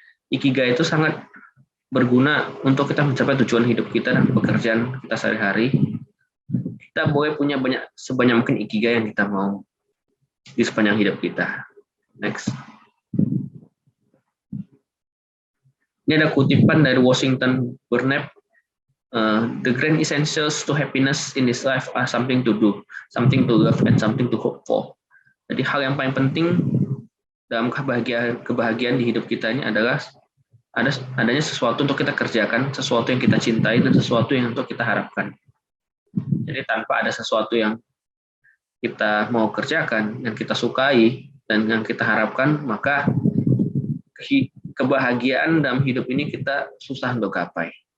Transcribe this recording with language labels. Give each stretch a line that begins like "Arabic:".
Indonesian: Ikigai itu sangat berguna untuk kita mencapai tujuan hidup kita dan pekerjaan kita sehari-hari. Kita boleh punya sebanyak mungkin Ikigai yang kita mau di sepanjang hidup kita. Next. Ini ada kutipan dari Washington Burnett.
English: The grand essentials to happiness in this life are something to do, something to love, and something to hope for.
Indonesian: Jadi hal yang paling penting dalam kebahagiaan di hidup kita ini adalah adanya sesuatu untuk kita kerjakan, sesuatu yang kita cintai, dan sesuatu yang untuk kita harapkan. Jadi tanpa ada sesuatu yang kita mau kerjakan, yang kita sukai, dan yang kita harapkan, maka kebahagiaan dalam hidup ini kita susah untuk gapai.